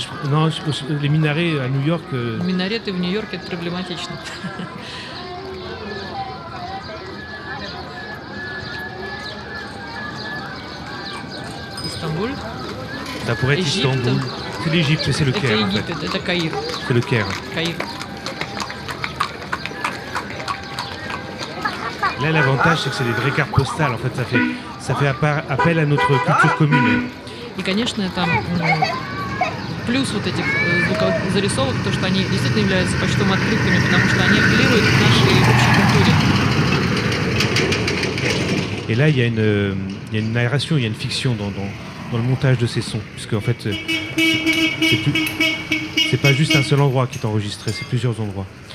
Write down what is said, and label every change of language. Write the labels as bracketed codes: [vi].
[fr] Non, les minarets à New York. [ru] Минареты в Нью-Йорке это проблематично. [fr] Istanbul. Ça pourrait être Égypte. Istanbul. C'est l'Égypte, c'est le [ru] Это [fr] Caire. En fait. [ru] Египет, это Каир. [fr] C'est le Caire. [ru] Каир. [fr] Là, l'avantage, c'est que c'est des vraies cartes postales. En fait, ça fait appel à notre culture commune. [ru] И, конечно, это плюс вот этих звуковых зарисовок, то, что они действительно являются почтовыми открытками, потому что они апеллируют к нашей общей культуре. [fr] Et là, il y a une narration, il y a une fiction dans le montage de ces sons, puisque en fait, c'est pas juste un seul endroit qui est enregistré, c'est plusieurs endroits.